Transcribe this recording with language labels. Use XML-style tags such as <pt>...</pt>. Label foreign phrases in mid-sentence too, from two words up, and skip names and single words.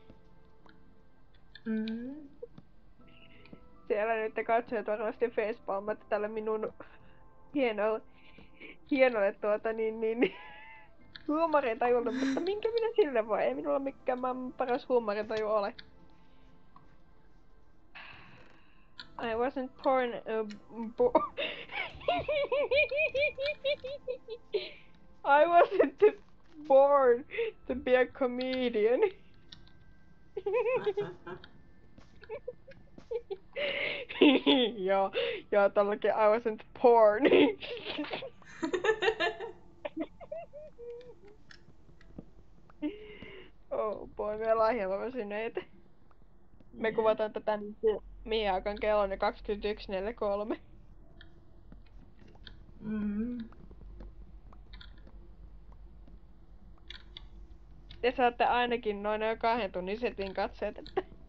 <fi>Mm. Siellä nyt te katsojat varmasti facepalmatte tälle minun hienolle huumorintajulle, mutta minkä minä sille voi? Ei minulla mikään maailman paras huumorintaju ole.</fi> <en>I wasn't I wasn't born to be a comedian.</en> <fi>Joo, tälläkin</fi> <en>I wasn't porn. Oh boy,</en> <fi>me ollaan hieman väsyneitä. Me kuvataan tätä mihin aikaan kello on 21.43. Mm. Te saatte ainakin noin 2 tunnin setin katseet, että...</fi>